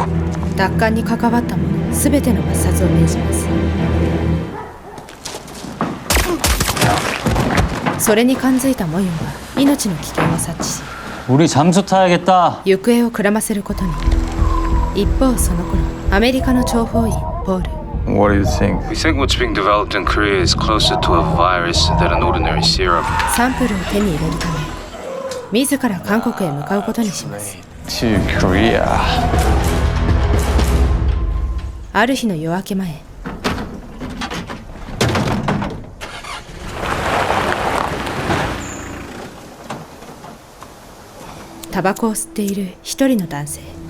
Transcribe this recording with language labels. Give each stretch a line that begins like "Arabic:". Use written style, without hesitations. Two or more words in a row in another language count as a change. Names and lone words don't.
Japanese: 奪還に関わった者全ての抹殺を命じます。それに感づいたモヨンは命の危険を察知し
Korean: 우리 잠수 타야겠다.
Japanese: 行方をくらませることに。一方その頃アメリカの諜報員ポール
English: What do you think? We think what's being developed in Korea is closer to a virus than an ordinary serum.
Japanese: サンプルを手に入れるため自ら韓国へ向かうことにします。
English: To Korea.
Japanese: ある日の夜明け前タバコを吸っている一人の男性。